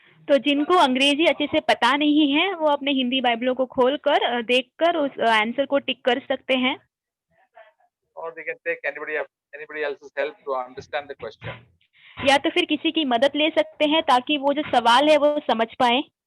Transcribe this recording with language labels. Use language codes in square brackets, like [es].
[hi] तो जिनको अंग्रेजी अच्छे से पता नहीं है वो अपने हिंदी बाइबलों को खोलकर देखकर उस आंसर को टिक कर सकते हैं। [en] Or they can take anybody else's help to understand the question. [hi] या तो फिर किसी की मदद ले सकते हैं ताकि वो जो सवाल है वो समझ पाए।